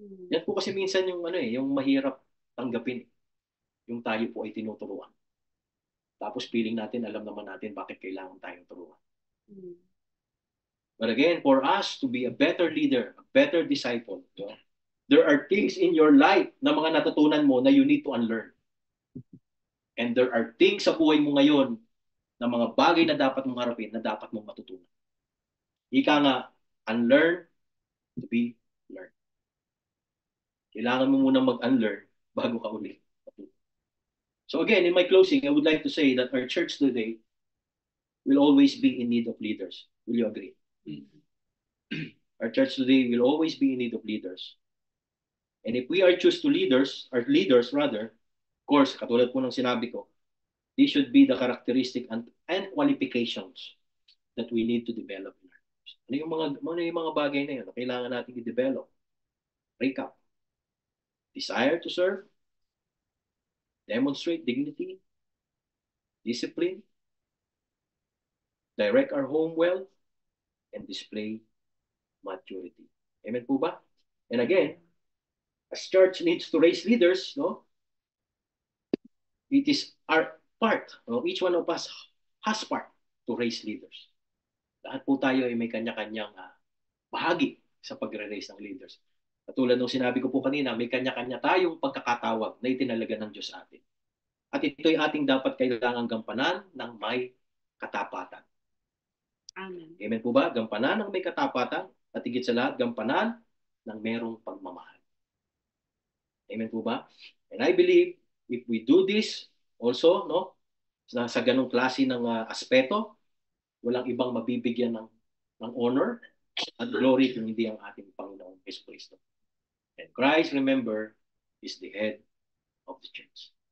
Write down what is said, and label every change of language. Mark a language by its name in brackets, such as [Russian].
[Filipino] Yan po kasi minsan yung yung mahirap tanggapin. Yung tayo po ay tinuturuan. Tapos feeling natin, alam naman natin bakit kailangan tayong turuan. [English] But again, for us to be a better leader, a better disciple, there are things in your life [Filipino] na mga natutunan mo na [English] you need to unlearn. And there are things [Filipino] sa buhay mo ngayon na mga bagay na dapat mong harapin, na dapat mong matutunan. Ika nga, [English] unlearn to be learned. [Filipino] Kailangan mo muna mag-unlearn bago ka uli. [English] So again, in my closing, I would like to say that our church today will always be in need of leaders. Will you agree? Our church today will always be in need of leaders. And if we are choose to leaders, or leaders rather, of course, [Filipino] katulad po ng sinabi ko, [English] these should be the characteristic and qualifications that we need to develop in our lives. [Filipino] Ano yung mga bagay na yun na kailangan natin i-develop? [English] Recap. Desire to serve, demonstrate dignity, discipline, direct our home well, and display maturity. Amen po ba? And again, as church needs to raise leaders, no? It is our part. No? Each one of us has part to raise leaders. [Filipino] Lahat po tayo ay may kanya-kanyang bahagi sa pagre-raise ng leaders. Katulad ng sinabi ko po kanina, may kanya-kanya tayong pagkakatawag na itinalaga ng Diyos sa atin. At ito'y ating dapat kailangang gampanan ng may katapatan. Amen. Amen po ba? Gampanan ng may katapatan at higit sa lahat, gampanan ng merong pagmamahal. Amen po ba? [English] And I believe if we do this also, [Filipino] no, sa ganong klase ng aspeto, walang ibang mabibigyan ng honor at glory kung hindi ang ating Panginoong Yesu Cristo. [English] And Christ, remember, is the head of the church.